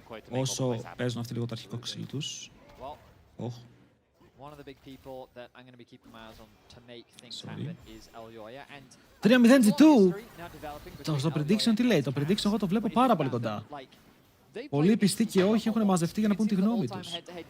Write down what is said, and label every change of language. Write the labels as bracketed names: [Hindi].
[Greek] Όσο παίζουν αυτοί λίγο το αρχικό ξύλι τους. [English] One of the big people that I'm going to be keeping my eyes on to make things happen is Elyoya and 3-0 G2. [Greek] Στο prediction τι λέει? Το prediction εγώ το βλέπω πάρα πολύ κοντά. Πολλοί πιστοί και όχι έχουν μαζευτεί για να πούν τη γνώμη τους.